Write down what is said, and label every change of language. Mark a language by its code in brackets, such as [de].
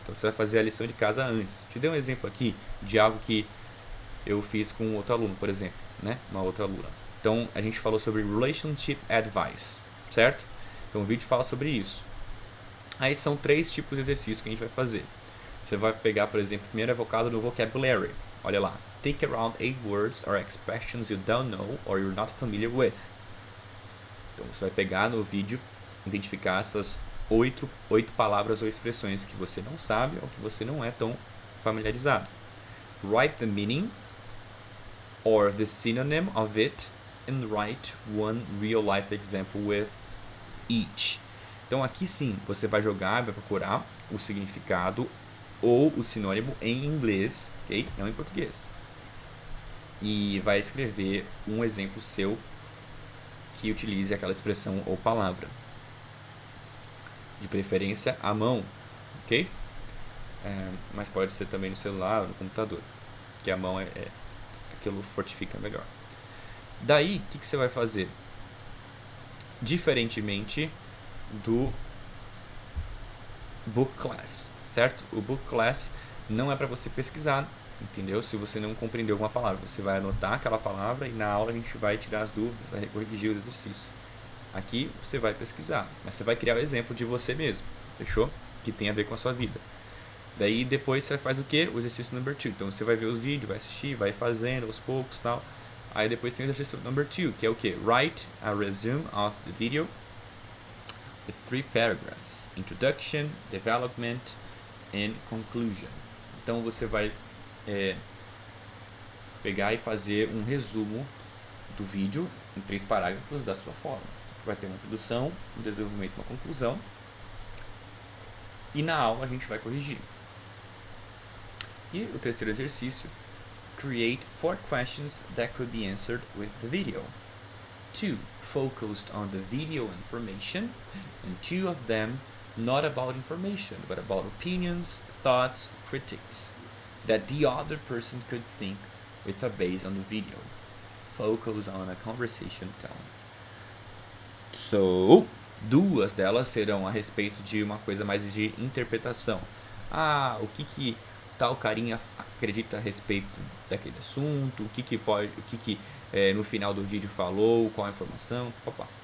[pt] Então você vai fazer a lição de casa antes. Te dei um exemplo aqui de algo que eu fiz com outro aluno, por exemplo, né? Uma outra aluna. Então a gente falou sobre Relationship Advice, certo? Então o vídeo fala sobre isso. Aí são 3 tipos de exercícios que a gente vai fazer. Você vai pegar, por exemplo, primeiro é focado no vocabulary. Olha lá. [en] Take around 8 words or expressions you don't know or you're not familiar with. [pt] Então você vai pegar no vídeo, identificar essas 8 palavras ou expressões que você não sabe ou que você não é tão familiarizado. [en] Write the meaning or the synonym of it and write one real life example with each. [pt] Então aqui sim, você vai jogar, vai procurar o significado ou o sinônimo em inglês, ok? Não em português. E vai escrever um exemplo seu que utilize aquela expressão ou palavra. De preferência à mão, ok? Mas pode ser também no celular ou no computador, que a mão aquilo fortifica melhor. Daí, o que você vai fazer? Diferentemente do Book Class, certo? O Book Class não é para você pesquisar, entendeu? Se você não compreendeu alguma palavra, você vai anotar aquela palavra e na aula a gente vai tirar as dúvidas, vai corrigir os exercícios. Aqui você vai pesquisar, mas você vai criar o exemplo de você mesmo, fechou? Que tem a ver com a sua vida. Daí depois você faz o que? O exercício number 2. Então você vai ver os vídeos, vai assistir, vai fazendo aos poucos, tal. Aí depois tem o exercício number 2, que é o que? [en] Write a resume of the video with 3 paragraphs: introduction, development and conclusion. [pt] Então você vai pegar e fazer um resumo do vídeo em 3 parágrafos da sua forma. Vai ter uma introdução, um desenvolvimento, uma conclusão. E na aula a gente vai corrigir. E o terceiro exercício: [en] create 4 questions that could be answered with the video. 2 focused on the video information, and 2 of them not about information, but about opinions, thoughts, critiques that the other person could think with a base on the video. Focus on a conversation tone. [pt] So, 2 delas serão a respeito de uma coisa mais de interpretação. O que tal carinha acredita a respeito daquele assunto, o que no final do vídeo falou, qual a informação, papá.